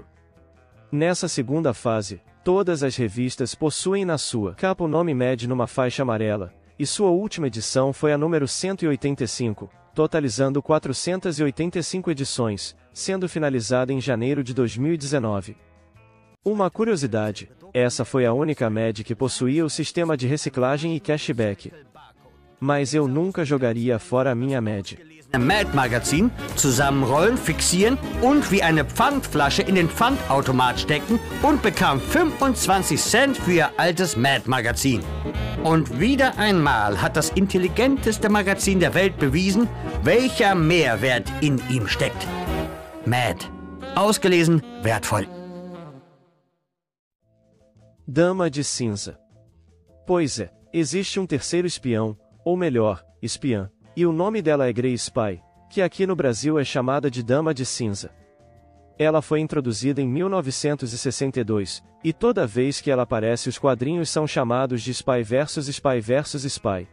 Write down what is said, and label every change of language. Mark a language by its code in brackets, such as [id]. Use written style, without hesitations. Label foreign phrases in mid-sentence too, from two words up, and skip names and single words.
[pt] Nessa segunda fase, todas as revistas possuem na sua capa o nome Mad numa faixa amarela, e sua última edição foi a número 185, totalizando 485 edições, sendo finalizada em janeiro de 2019. Uma curiosidade, essa foi a única Mad que possuía o sistema de reciclagem e cashback. Mas eu nunca jogaria fora a minha Mad. [de] Mad-Magazin zusammenrollen, fixieren und wie eine Pfandflasche in den Pfandautomat stecken und bekam 25 Cent für ihr altes Mad-Magazin. Und wieder einmal hat das intelligenteste Magazin der Welt bewiesen, welcher Mehrwert in ihm steckt. Mad. Ausgelesen, wertvoll. [pt] Dama de Cinza. Pois é, existe um terceiro espião, ou melhor, espiã, e o nome dela é Grey Spy, que aqui no Brasil é chamada de Dama de Cinza. Ela foi introduzida em 1962, e toda vez que ela aparece os quadrinhos são chamados de Spy vs Spy vs Spy.